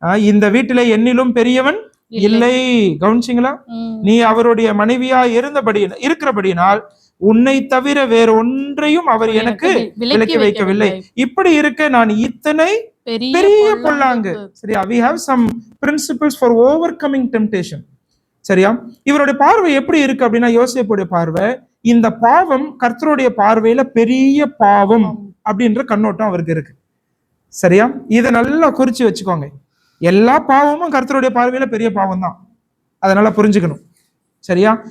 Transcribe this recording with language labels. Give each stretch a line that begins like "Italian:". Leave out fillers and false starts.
Tamil: இந்த வீட்டிலே என்னிலும் பெரியவன் இல்லை. கவனிச்சிங்களா? நீ அவருடைய மனைவியா இருக்கிறபடியினால் உன்னை தவிர வேற ஒன்றையும் அவர் எனக்கு விலக்கி வைக்கவில்லை. இப்படி இருக்க நான் இத்தனை பெரிய பொல்லாங்கு. சரியா?
English: we have some principles for overcoming temptation.
Tamil: சரியா? இவருடைய பார்வை எப்படி இருக்கு அப்படின்னா, யோசேப்புடைய பார்வை, இந்த பாவம் கர்த்தருடைய பார்வையில பெரிய பாவம் அப்படின்ற கண்ணோட்டம் அவருக்கு இருக்கு. சரியா? இதை நல்லா குறிச்சு வச்சுக்கோங்க. எல்லா பாவமும் கர்த்தருடைய பார்வையில பெரிய பாவம் தான், அதனால புரிஞ்சுக்கணும். சரியா?